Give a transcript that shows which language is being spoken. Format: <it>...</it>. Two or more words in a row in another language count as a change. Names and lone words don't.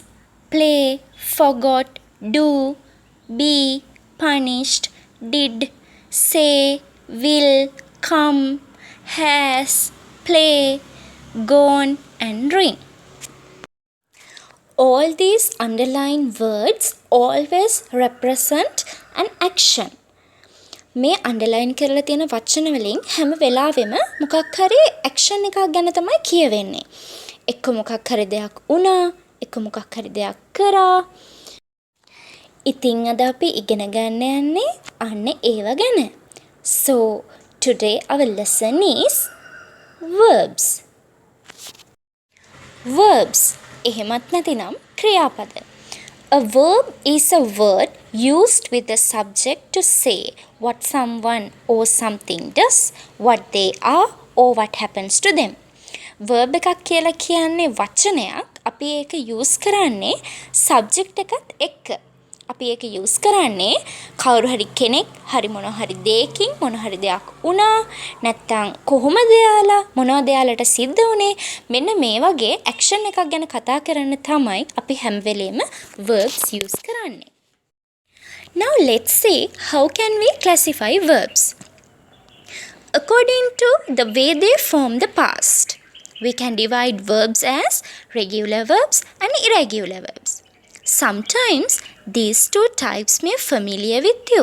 <en>Play, forgot, do, be, punished, did, say, will, come, has, play, gone and ring. All these underlined words always represent an action.</en> <si>මේ අන්ඩර්ලයින් කරලා තියෙන වචන වලින් හැම වෙලාවෙම මොකක් හරි ඇක්ෂන් එකක් ගැන තමයි කියවෙන්නේ. එක්ක මොකක් හරි දෙයක් වුණා, එක්ක මොකක් හරි දෙයක් කරා. ඉතින් අද අපි ඉගෙන ගන්න යන්නේ අන්න ඒව ගැන.</si> <en>So today our lesson is verbs.</en> <si>Verbs එහෙමත් නැතිනම් ක්‍රියාපද.</si> <en>A verb is a word used with the subject to say what someone or something does, what they are or what happens to them.</en> <si>Verb එකක් කියලා කියන්නේ වචනයක්. අපි ඒක use කරන්නේ subject එකත් එක්ක. අපි ඒක use කරන්නේ කවුරු හරි කෙනෙක් හරි මොන හරි දෙයකින් මොන හරි දෙයක් වුණා නැත්නම් කොහොමද යාලා මොනවද යාලට සිද්ධ වුනේ මෙන්න මේ වගේ action එකක් ගැන කතා කරන්න තමයි අපි හැම වෙලේම</si> <en>verbs use</en> <si>කරන්නේ.</si> <en>Now let's see how can we classify verbs. According to the way they form the past, we can divide verbs as regular verbs and irregular verbs. Sometimes these two types may be familiar with you.</en>